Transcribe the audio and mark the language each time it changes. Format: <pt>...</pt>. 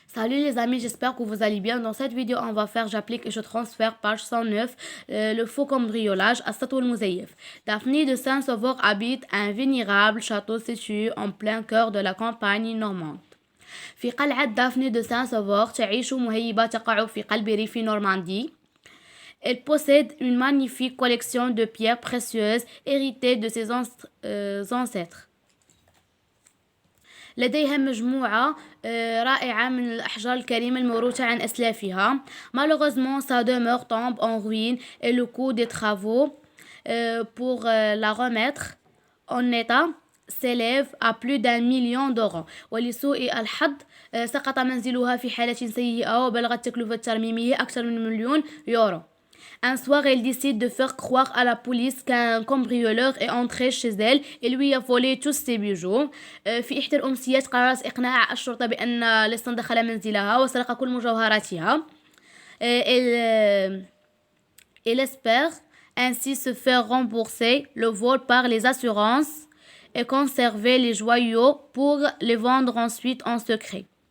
<fr>Salut les amis, j'espère que vous allez bien. Dans cette vidéo, on va faire j'applique et je transfère page 109, le faux cambriolage à Sato el-Mouzayef. Daphné de Saint-Sauveur habite un vénérable château situé en plein cœur de la campagne normande.</fr> <ar>في قلعة دافني de Saint-Sauveur تعيش مهيبة تقع في قلب ريف نورماندي.</ar> <fr>Elle possède une magnifique collection de pierres précieuses héritées de ses ancêtres.</fr> <ar>لديها مجموعة رائعة من الأحجار الكريمة الموروثة عن أسلافها.</ar> <fr>Malheureusement, sa demeure tombe en ruine et le coût des travaux pour la remettre en état s'élève à plus d'1 million d'euros.</fr> <ar>ولسوء الحظ سقط منزلها في حالة سيئة وبلغت تكلفة ترميمه أكثر من</ar> <fr>1 million d'euros. Un soir, elle décide de faire croire à la police qu'un cambrioleur est entré chez elle et lui a volé tous ses bijoux.</fr> <ar>في إحدى الأمسيات قررت إقناع الشرطة بأن لص دخل منزلها وسرق كل مجوهراتها.</ar> <fr>Elle espère ainsi se faire rembourser le vol par les assurances et conserver les joyaux pour les vendre ensuite en secret.</fr>